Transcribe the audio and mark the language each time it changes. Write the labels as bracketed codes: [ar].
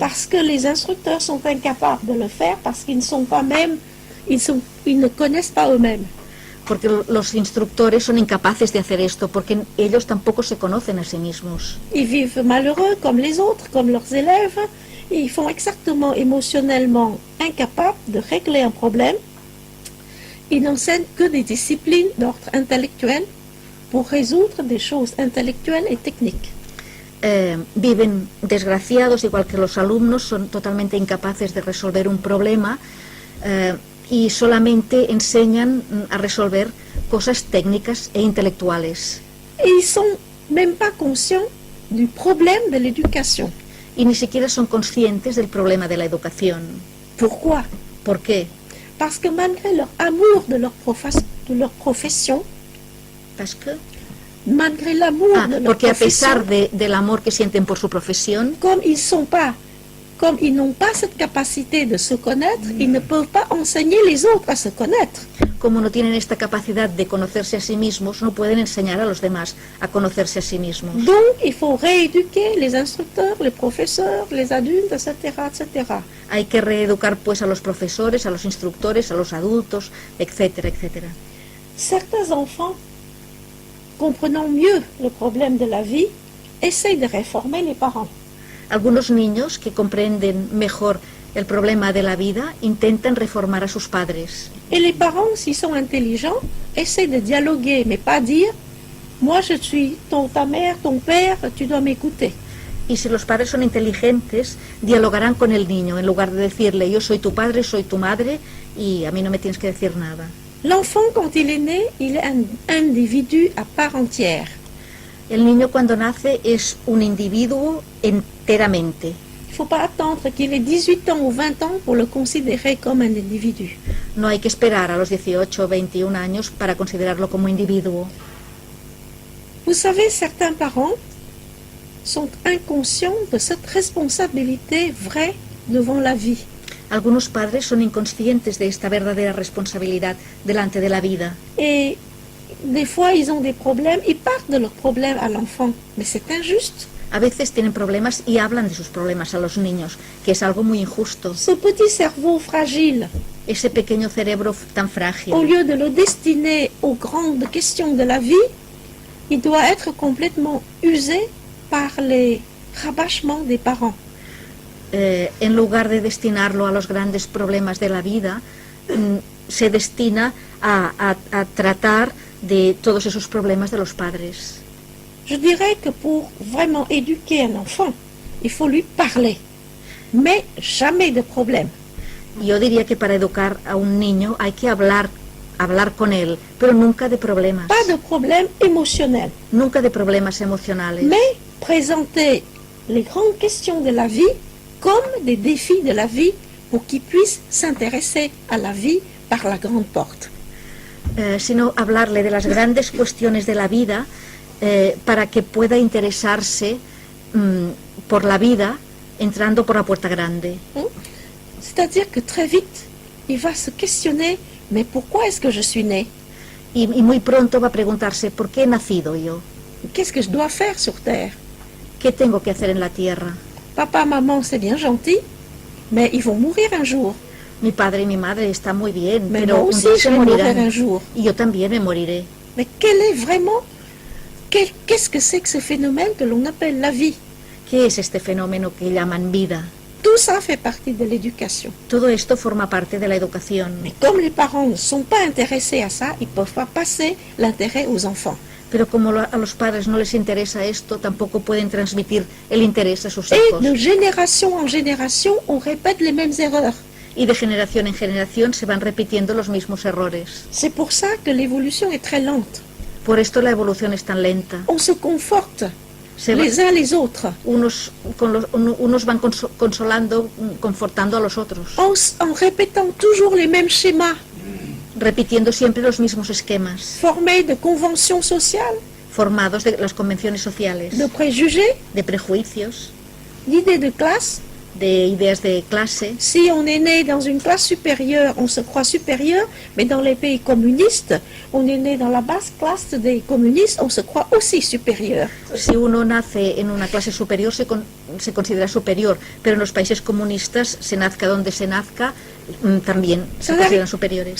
[fr] Parce que les instructeurs sont incapables de le faire, parce qu'ils ne sont pas même, ils ne connaissent pas eux-mêmes. [es] Porque los instructores son incapaces de hacer esto, porque ellos tampoco se conocen a sí mismos. [fr] Ils vivent malheureux comme les autres, comme leurs élèves. Et ils sont exactement émotionnellement incapables de régler un problème. Ils n'enseignent que des disciplines d'ordre intellectuel pour résoudre des choses intellectuelles et techniques. [es] Viven desgraciados, igual que los alumnos, son totalmente incapaces de resolver un problema y solamente enseñan a resolver cosas técnicas e intelectuales. [fr] Et ils sont même pas conscients du problème de l'éducation. [es] Y ni siquiera son conscientes del problema de la educación. [fr] Pourquoi? [es] ¿Por qué? [fr] Parce que malgré leur amour de leur profession, ¿Parce que? malgré l'amour de leur [es] Porque a [fr] profession, [es] pesar del amor que sienten por su profesión, [fr] comme ils n'ont pas cette capacité de se connaître, ils ne peuvent pas enseigner les autres à se connaître. [es] como no tienen esta capacidad de conocerse a sí mismos, no pueden enseñar a los demás a conocerse a sí mismos. [fr] Donc, il faut rééduquer les instructeurs, les professeurs, les adultes, etc., etc. [es] Hay que reeducar pues a los profesores, a los instructores, a los adultos, etcétera, etcétera. [fr] Certains enfants, comprenant mieux le problème de la vie, essayent de réformer les parents. [es] Algunos niños que comprenden mejor el problema de la vida intentan reformar a sus padres. [fr] Et les parents, s'ils sont intelligents, essayent de dialoguer, mais pas dire « Moi, je suis ta mère, ton père, tu dois m'écouter ». [es] Y si los padres son inteligentes, dialogarán con el niño en lugar de decirle yo soy tu padre, soy tu madre y a mí no me tienes que decir nada. [fr] L'enfant, quand il est né, il est un individu à part entière. [es] El niño cuando nace es un individuo enteramente. [fr] Il ne faut pas attendre qu'il ait 18 ans ou 20 ans pour le considérer comme un individu. [es] No hay que esperar a los 18 o 21 años para considerarlo como individuo. [fr] Vous savez, certains parents sont inconscients de cette responsabilité vraie devant la vie. [es] Algunos padres son inconscientes de esta verdadera responsabilidad delante de la vida. [fr] Et des fois, ils ont des problèmes, ils parlent de leurs problèmes à l'enfant, mais c'est injuste. [es] A veces tienen problemas y hablan de sus problemas a los niños, que es algo muy injusto. [fr] Ce petit cerveau fragile, [es] Ese pequeño cerebro tan frágil, [fr] au lieu de le destiner aux grandes questions de la vie, il doit être complètement usé par les rabâchements des parents. [es] en lugar de destinarlo a los grandes problemas de la vida, se destina a tratar de todos esos problemas de los padres. [fr] Je dirais que pour vraiment éduquer un enfant, il faut lui parler, mais jamais de problème. [es] Yo diría que para educar a un niño hay que hablar con él, pero nunca de problemas, [fr] Pas de problème émotionnel, [es] nunca de problemas emocionales, [fr] mais présenter les grandes questions de la vie comme des défis de la vie pour qu'ils puissent s'intéresser à la vie par la grande porte. [es] Sino hablarle de las grandes cuestiones de la vida para que pueda interesarse por la vida entrando por la puerta grande. [fr] C'est-à-dire que très vite, il va se questionner, mais pourquoi est-ce que je suis né? [es] Y muy pronto va a preguntarse, ¿por qué he nacido yo? [fr] Qu'est-ce que je dois faire sur Terre? [es] ¿Qué tengo que hacer en la tierra? [fr] Papa, maman, c'est bien gentil, mais ils vont mourir un jour. [es] Mi padre y mi madre están muy bien, [fr] Mais [es] pero [fr] moi [es] un [fr] aussi, [es] día [fr] je [es] se [fr] vais mourir un [es] morirán. [fr] jour. [es] Y yo también me moriré. [fr] Mais quel est vraiment, qu'est-ce que c'est que ce phénomène que l'on appelle la vie? [es] ¿Qué es este fenómeno que llaman vida? [fr] Tout ça fait partie de l'éducation. [es] Todo esto forma parte de la educación. [fr] Mais comme les parents ne sont pas intéressés à ça, ils ne peuvent pas passer l'intérêt aux enfants. [es] Pero como a los padres no les interesa esto, tampoco pueden transmitir el interés a sus [fr] Et [es] hijos. [fr] de génération en génération, on répète les mêmes erreurs. [es] Y de generación en generación se van repitiendo los mismos errores. [fr] C'est pour ça que l'évolution est très lente. [es] Por esto la evolución es tan lenta. [fr] On se conforte [es] Se va- [fr] les uns les autres [es] unos van consolando, confortando a los otros, [fr] en répétant toujours les mêmes schémas [es] repitiendo siempre los mismos esquemas, [fr] formés de conventions sociales, [es] formados de las convenciones sociales, [fr] de préjugés, [es] de prejuicios, [fr] d'idées de classe, [es] de ideas de clase. [fr] Si on est né dans une classe supérieure, on se croit supérieur, mais dans les pays communistes, on est né dans la basse classe des communistes, on se croit aussi supérieur. [es] Si uno nace en una clase superior, se considera superior, pero en los países comunistas, se nazca donde se nazca, también se consideran superiores.